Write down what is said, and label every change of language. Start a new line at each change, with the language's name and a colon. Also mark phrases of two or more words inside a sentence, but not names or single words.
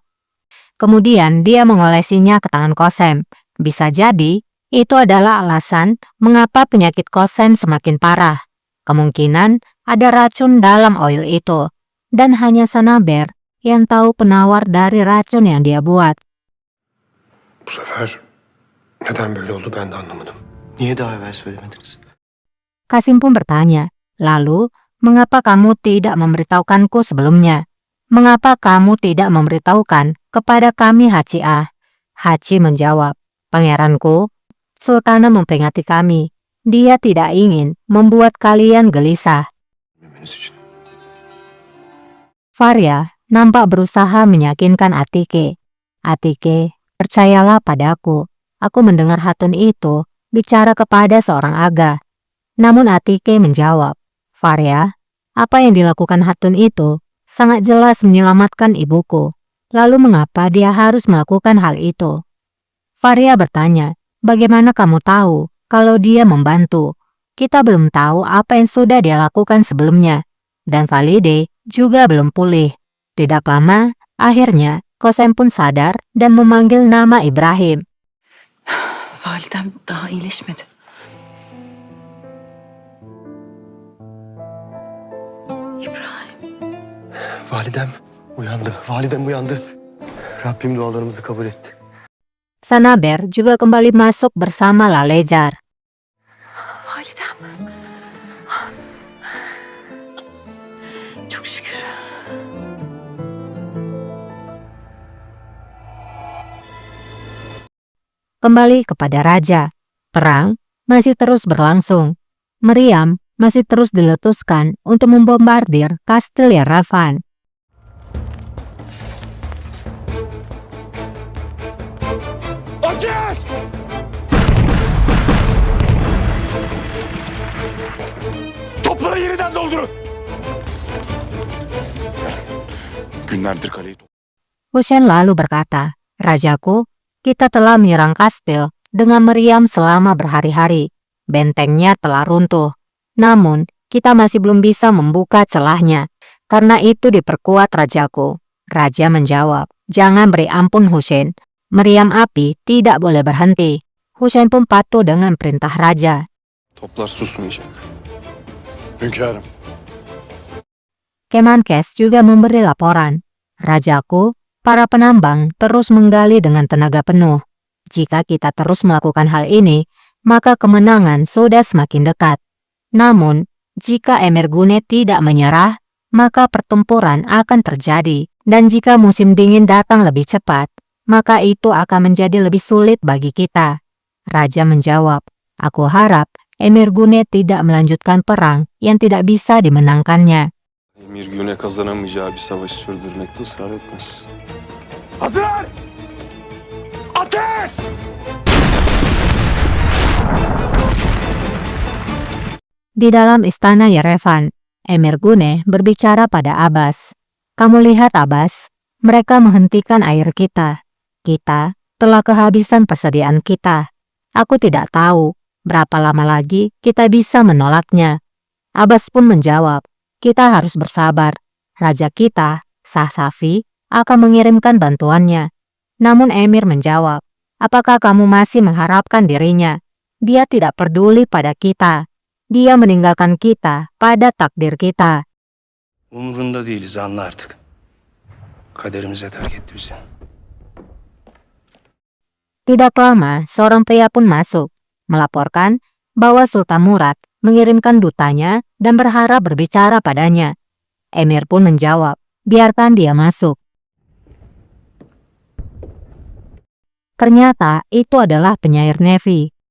Indonesian: Kemudian dia mengolesinya ke tangan Qasem. Bisa jadi itu adalah alasan mengapa penyakit Qasem semakin parah. Kemungkinan ada racun dalam oil itu, dan hanya Sanaber yang tahu penawar dari racun yang dia buat.
Turkish: Bu sefer neden böyle oldu ben de anlamadım. Niye daha evvel söylemediniz?
Indonesian: Qasim pun bertanya, "Lalu, mengapa kamu tidak memberitahukanku sebelumnya? Mengapa kamu tidak memberitahukan kepada kami Haji Ah?" Haji menjawab, "Pangeranku, Sultana memperingati kami. Dia tidak ingin membuat kalian gelisah."
Turkish: Bilmeniz için.
Indonesian: Faria nampak berusaha meyakinkan Atike. "Atike, percayalah padaku. Aku mendengar Hatun itu bicara kepada seorang aga." Namun Atike menjawab, "Faria, apa yang dilakukan Hatun itu sangat jelas menyelamatkan ibuku. Lalu mengapa dia harus melakukan hal itu?" Faria bertanya, "Bagaimana kamu tahu kalau dia membantu? Kita belum tahu apa yang sudah dia lakukan sebelumnya. Dan Valide juga belum pulih." Tidak lama, akhirnya Qasem pun sadar dan memanggil nama Ibrahim.
Turkish: Validem daha iyileşmedi. İbrahim. Validem uyandı. Validem uyandı. Rabbim dualarımızı kabul etti.
Indonesian: Sanaber juga kembali masuk bersama Lalejar.
Turkish: Validem. Çok şükür.
Indonesian: Kembali kepada raja, perang masih terus berlangsung. Meriam masih terus diletuskan untuk membombardir Kastil Yerevan.
Turkish: Ateş! Topları yeniden doldurun. Günlerdir kaleyi
Indonesian: Hussein lalu berkata, "Rajaku, kita telah menyerang kastil dengan meriam selama berhari-hari. Bentengnya telah runtuh. Namun, kita masih belum bisa membuka celahnya. Karena itu diperkuat rajaku." Raja menjawab, "Jangan beri ampun Hussein. Meriam api tidak boleh berhenti." Hussein pun patuh dengan perintah raja.
Turkish: Toplar susmayacak. Hünkârım.
Indonesian: Kemenkes juga memberi laporan. "Rajaku, para penambang terus menggali dengan tenaga penuh. Jika kita terus melakukan hal ini, maka kemenangan sudah semakin dekat. Namun, jika Emirgune tidak menyerah, maka pertempuran akan terjadi. Dan jika musim dingin datang lebih cepat, maka itu akan menjadi lebih sulit bagi kita." Raja menjawab, "Aku harap Emirgune tidak melanjutkan perang yang tidak bisa dimenangkannya."
Turkish: Emirgune kazanamayacağı bir savaşı sürdürmekte ısrar etmez. Hazır! Ateş!
Indonesian: Di dalam istana Yerevan, Emirgune berbicara pada Abbas. "Kamu lihat Abbas, mereka menghentikan air kita. Kita telah kehabisan persediaan kita. Aku tidak tahu berapa lama lagi kita bisa menolaknya." Abbas pun menjawab, "Kita harus bersabar. Raja kita, Sahsafi, akan mengirimkan bantuannya." Namun Emir menjawab, "Apakah kamu masih mengharapkan dirinya? Dia tidak peduli pada kita. Dia meninggalkan kita pada takdir kita."
Turkish: Umurunda değiliz, anla artık. Kaderimize terk etti bizi.
Indonesian: Tidak lama, seorang pria pun masuk, melaporkan bahwa Sultan Murad mengirimkan dutanya dan berharap berbicara padanya. Emir pun menjawab, "Biarkan dia masuk." Ternyata itu adalah penyair Nefi.